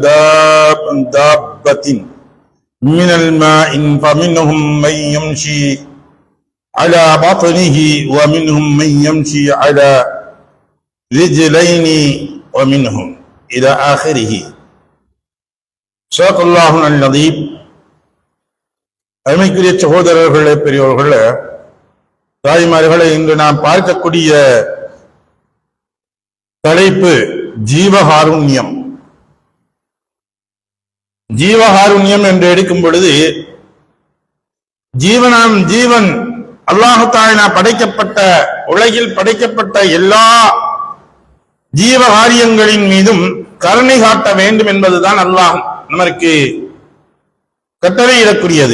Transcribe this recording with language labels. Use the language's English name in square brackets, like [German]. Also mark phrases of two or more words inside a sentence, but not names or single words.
[Arabic] دابة من الماء فمنهم من يمشي على بطنه ومنهم من يمشي على رجلين ومنهم إلى آخره صدق الله العظيم. [Tamil] அருமைக்குரிய சகோதரர்களே, பெரியோர்களே, தாய்மார்களே, இன்று நாம் பார்க்கக்கூடிய தலைப்பு ஜீவகாருண்யம். ஜீவகாருண்யம் என்று எடுக்கும் பொழுது ஜீவன் [Arabic] الله تعالى [Tamil] படைக்கப்பட்ட உலகில் படைக்கப்பட்ட எல்லா ஜீவகாரியங்களின் மீதும் கருணை காட்ட வேண்டும் என்பதுதான் அல்லாஹ் நமக்கு கட்டளையிடக்கூடியது.